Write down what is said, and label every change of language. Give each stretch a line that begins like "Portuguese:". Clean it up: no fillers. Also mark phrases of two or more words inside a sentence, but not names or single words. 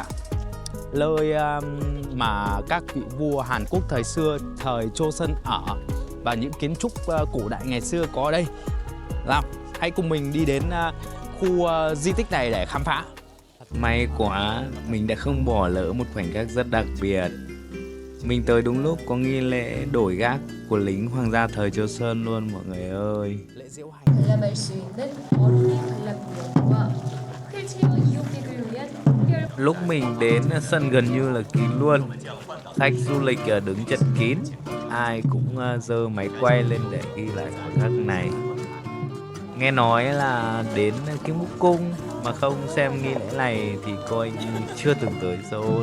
Vietnamese: Nơi mà các vị vua Hàn Quốc thời xưa, thời Joseon ở, và những kiến trúc cổ đại ngày xưa có ở đây. Nào, hãy cùng mình đi đến khu di tích này để khám phá. May quá, mình đã không bỏ lỡ một khoảnh khắc rất đặc biệt. Mình tới đúng lúc có nghi lễ đổi gác của lính hoàng gia thời Joseon luôn mọi người ơi.
Korean: 관람할 수 있는 어린이 관람구역과 휠체어 이용객을 위한 특별
Vietnamese: Lúc mình đến sân gần như là kín luôn. Khách du lịch đứng chật kín, ai cũng giơ máy quay lên để ghi lại khoảnh khắc này. Nghe nói là đến Gyeongbok cung mà không xem nghi lễ này thì coi như chưa từng tới Seoul.